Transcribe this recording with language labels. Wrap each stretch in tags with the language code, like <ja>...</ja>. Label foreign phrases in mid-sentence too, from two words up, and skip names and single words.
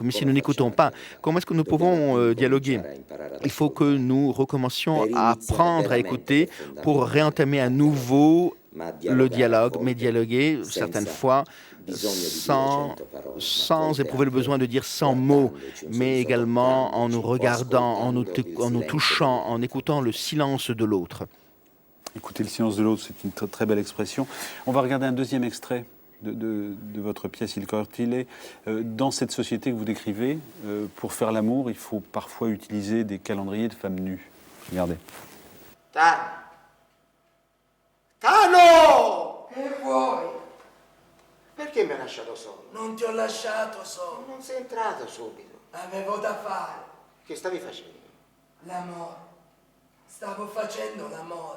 <fr>Mais si nous n'écoutons pas, comment est-ce que nous pouvons dialoguer? Il faut que nous recommencions à apprendre à écouter pour réentamer à nouveau le dialogue, mais dialoguer certaines fois sans éprouver le besoin de dire sans mots, mais également en nous regardant, en nous touchant, en écoutant le silence de l'autre. Écoutez le silence de l'autre, c'est une très belle expression. On va regarder un deuxième extrait de votre pièce Il Cortile. Dans cette société que vous décrivez, pour faire l'amour, il faut parfois utiliser des calendriers de femmes nues. Regardez.</fr> <it>Tano! Che vuoi? Perché mi hai lasciato solo? Non ti ho lasciato solo. Non sei entrato subito. Avevo da fare. Che stavi facendo? L'amore. Stavo facendo l'amore.</it>